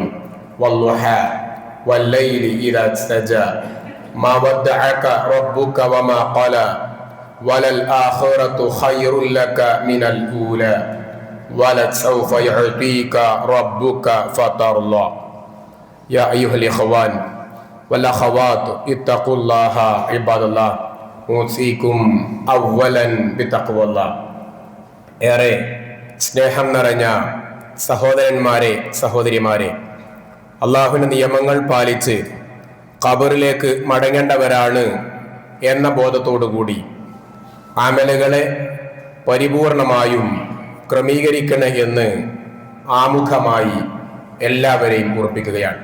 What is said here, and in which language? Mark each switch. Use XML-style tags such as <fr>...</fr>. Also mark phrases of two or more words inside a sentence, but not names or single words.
<ar>والضحى والليل إذا سجى ما ودعك ربك وما قلى وللآخرة خير لك من الأولى ولسوف يعطيك ربك فترضى. يا أيها الإخوان والأخوات اتقوا الله عباد الله أوصيكم أولا بتقوى الله.</ar> <ml>ഏറെ സ്നേഹം നിറഞ്ഞ സഹോദരന്മാരെ സഹോദരിമാരെ, അള്ളാഹുവിന്റെ നിയമങ്ങൾ പാലിച്ച് ഖബറിലേക്ക് മടങ്ങേണ്ടവരാണ് എന്ന ബോധത്തോടുകൂടി അമലുകളെ പരിപൂർണമായും ക്രമീകരിക്കണം എന്ന് ആമുഖമായി എല്ലാവരെയും ഓർപ്പിക്കുകയാണ്.</ml>